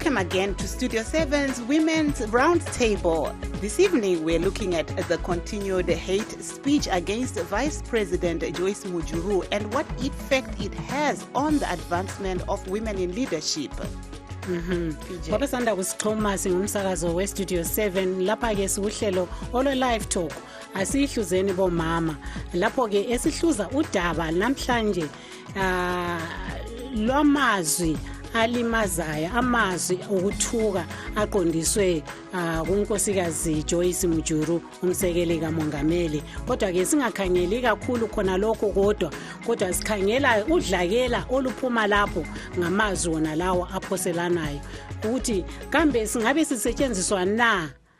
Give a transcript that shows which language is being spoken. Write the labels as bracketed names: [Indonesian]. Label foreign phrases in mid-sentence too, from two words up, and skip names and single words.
[English] again to Studio 7's Women's Roundtable. This evening, we're looking at the continued hate speech against Vice President Joyce Mujuru and what effect it has on the advancement of women in leadership. [North Ndebele] Babesanda kusixhuma singumsakazo westudio 7 lapha ke siuhlelo olo [English] live talk [North Ndebele] asihluzeni bomama lapho ke esihluza udaba namhlanje lwamazwi alimazayo amazwi okuthuka aqondiswe kunkosikazi Joyce Mujuru umsekeli kamongameli kodwa ke singakhangeli kakhulu khona lokho kodwa sikhangela udlakela oluphuma lapho ngamazwi wona lawo aphoselanayo ukuthi kambe singabe sisetshenziswa na